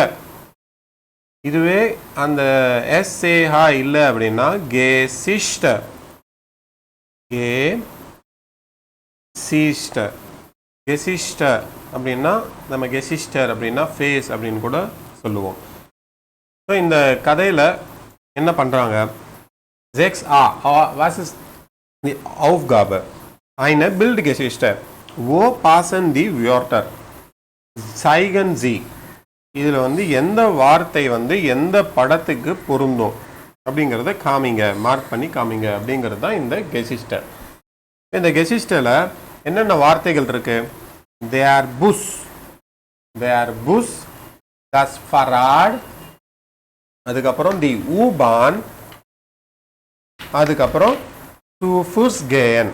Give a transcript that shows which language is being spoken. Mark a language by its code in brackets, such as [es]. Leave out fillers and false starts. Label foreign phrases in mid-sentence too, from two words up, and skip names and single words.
[ta] இதுவே அந்த SCH இல்லை அப்படின்னா Geschichte. அப்படின்னா நம்ம கெசிஸ்டர் அப்படின்னா ஃபேஸ் அப்படின்னு கூட சொல்லுவோம். ஸோ இந்த கதையில் என்ன பண்ணுறாங்க? [de] 6a, was ist die Aufgabe? Eine Bildgeschichte. Wo passen die Wörter? Zeigen Sie. [ta] இதில் வந்து எந்த வார்த்தை வந்து எந்த படத்துக்கு பொருந்தும் அப்படிங்கிறத காமிங்க, மார்க் பண்ணி காமிங்க அப்படிங்கிறது தான் இந்த கெசிஸ்டர். இந்த கெசிஸ்டரில் என்னென்ன வார்த்தைகள் இருக்கு? [de] der Bus, das Fahrrad, [ta] அதுக்கப்புறம் [de] die U-Bahn, [ta] அதுக்கப்புறம் [de] zu Fuß gehen.